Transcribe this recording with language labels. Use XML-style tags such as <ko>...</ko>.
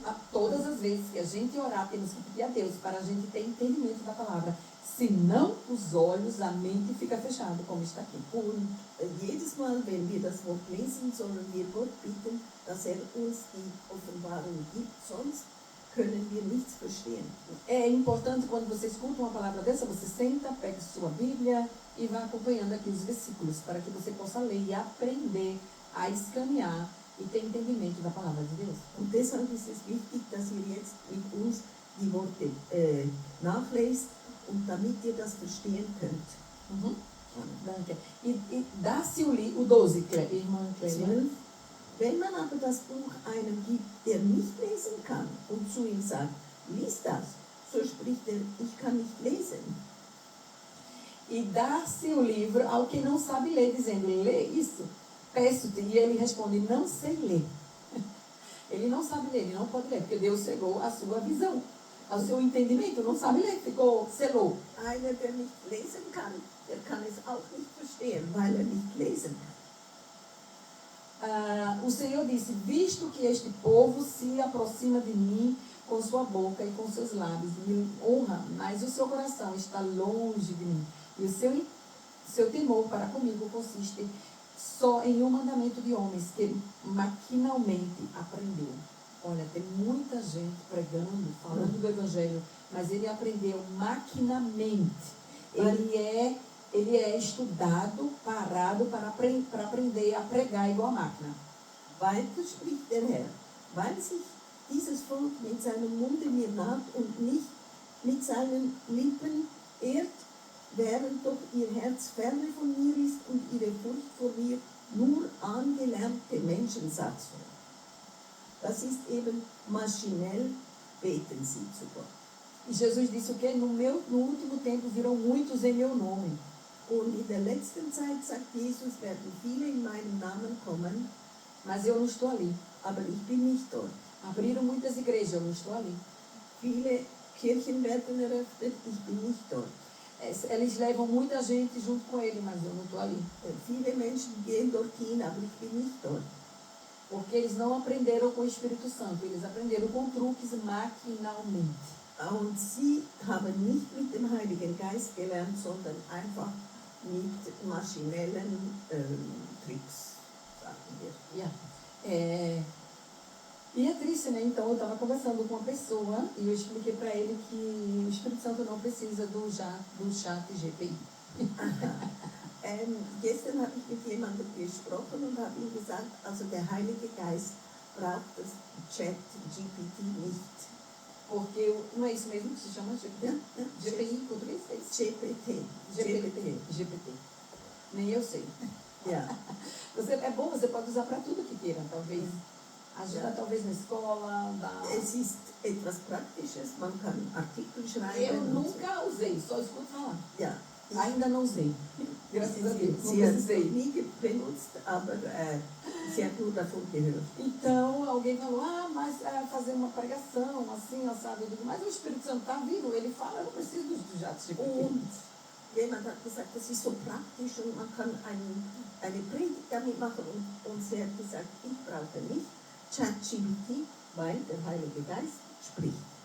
<pt>Todas as vezes que a gente orar, temos que pedir a Deus para a gente ter entendimento da palavra. Senão, os olhos, a mente fica fechada, como está aqui.</pt> <de>Und jedes Mal, wenn wir das Wort lesen, sollen wir Gott bitten, dass uns die Offenbarung gibt, sonst können wir nichts verstehen.</de> <pt>É importante quando você escuta uma palavra dessa, você senta, pega sua Bíblia e vai acompanhando aqui os versículos, para que você possa ler e aprender a escanear e ter entendimento da palavra de Deus.</pt> <de>Und deshalb ist es wichtig, dass ihr jetzt mit uns die Worte nachlest und damit ihr das verstehen könnt.</de> <pt>Uhum. Danke. E dá-se o 12, irmã Clélia. 12.</pt> <de>Wenn man aber das Buch einem gibt, der nicht lesen kann und zu ihm sagt, lies das, so spricht er, ich kann nicht lesen.</de> <pt>E dá-se o livro ao que não sabe ler, dizendo, lê isso, peço-te. E ele responde, não sei ler. Ele não sabe ler, ele não pode ler, porque Deus cegou a sua visão, ao seu entendimento, não sabe ler, selou.</pt> <de>Einer, der nicht lesen kann, der kann es auch nicht verstehen, weil er nicht lesen kann.</de> <pt>O Senhor disse, visto que este povo se aproxima de mim com sua boca e com seus lábios, me honra, mas o seu coração está longe de mim. E o seu temor para comigo consiste só em um mandamento de homens que maquinalmente aprendeu. Olha, tem muita gente pregando, falando do Evangelho, mas ele aprendeu maquinamente. Ele é estudado, parado para aprender a pregar igual a máquina.</pt> <de>Weiter spricht der Herr, weil sich dieses Volk mit seinem Munde mir naht und nicht mit seinen Lippen ehrt, während doch ihr Herz ferne von mir ist und ihre Furcht vor mir nur angelernte Menschensatzung. Das ist eben maschinell, beten sie zu Gott.</de> <pt>E Jesus disse o quê? No último tempo virão muitos em meu nome.</pt> <de>Und in der letzten Zeit, sagt Jesus, werden viele in meinem Namen kommen,</de> <pt>mas eu não estou ali.</pt> <de>Aber ich bin nicht dort.</de> <pt>Abriram muitas igrejas, eu não estou ali.</pt> <de>Viele Kirchen werden eröffnet, ich bin nicht dort.</de> <pt>Eles levam muita gente junto com ele, mas eu não estou ali.</pt> <de>Viele Menschen gehen dorthin, aber ich bin nicht dort.</de> <pt>Porque eles não aprenderam com o Espírito Santo, eles aprenderam com truques maquinalmente.</pt> <de>Und sie haben nicht mit dem Heiligen Geist gelernt, sondern einfach mit maschinellen Tricks, sagen wir.</de> <pt>Yeah. E é triste, né? Então, eu estava conversando com uma pessoa e eu expliquei para ele que o Espírito Santo não precisa do chat GPI.</pt> <de>Gestern habe ich mit jemandem gesprochen und habe ihm gesagt, also der Heilige Geist braucht das Chat GPT nicht.</de> <pt>Porque não é isso mesmo que se chama GPT? GPI em português? GPT. Nem eu sei.</pt> <en>Yeah.</en> <pt>É bom, você pode usar para tudo que queira, talvez. Ajuda talvez na escola.</pt> <de>Es ist etwas Praktisches, man kann Artikel schreiben.</de> <pt>Eu nunca usei, só escuto falar.</pt> <de>Ja.</de> <pt>Ainda não usei. Graças a Deus. Não</pt> <de>Sie hat es</de> <pt>precisei.</pt> <de>nie benutzt, aber sie hat nur davon gehört.</de> <pt>Então, alguém falou, mas fazer uma pregação, assim, assado, mas o Espírito Santo está vivo, ele fala, eu não preciso dos jatos de</pt> <de>Und jemand hat gesagt, das ist so praktisch und man kann eine Predigt damit machen. Und sie hat gesagt, ich brauche nicht ChatGPT, weil der Heilige Geist spricht.</de>